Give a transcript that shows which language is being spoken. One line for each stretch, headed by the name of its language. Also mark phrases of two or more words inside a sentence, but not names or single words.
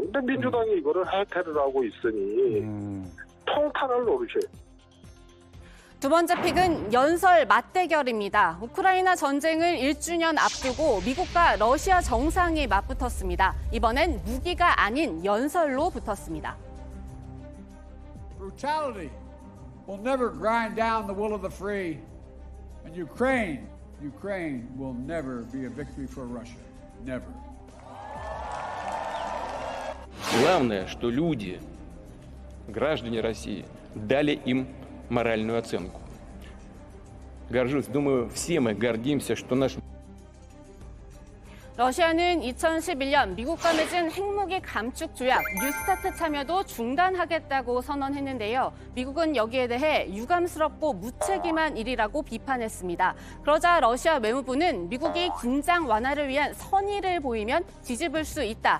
Korean: 근데 민주당이 이거를 해태를 하고 있으니 통탄을 노릇이에요. 두 번째 픽은 연설 맞대결입니다. 우크라이나 전쟁을 1주년 앞두고 미국과 러시아 정상이 맞붙었습니다. 이번엔 무기가 아닌 연설로 붙었습니다.
English: Brutality will never grind down the will of the free, and Ukraine will never be a victory for Russia. Never.
Russian: Главное, что люди, граждане России, дали им моральную оценку. Горжусь, думаю, все мы гордимся, что наш
Korean: 러시아는 2011년 미국과 맺은 핵무기 감축 조약 뉴스타트 참여도 중단하겠다고 선언했는데요. 미국은 여기에 대해 유감스럽고 무책임한 일이라고 비판했습니다. 그러자 러시아 외무부는 미국이 긴장 완화를 위한 선의를 보이면 뒤집을 수 있다.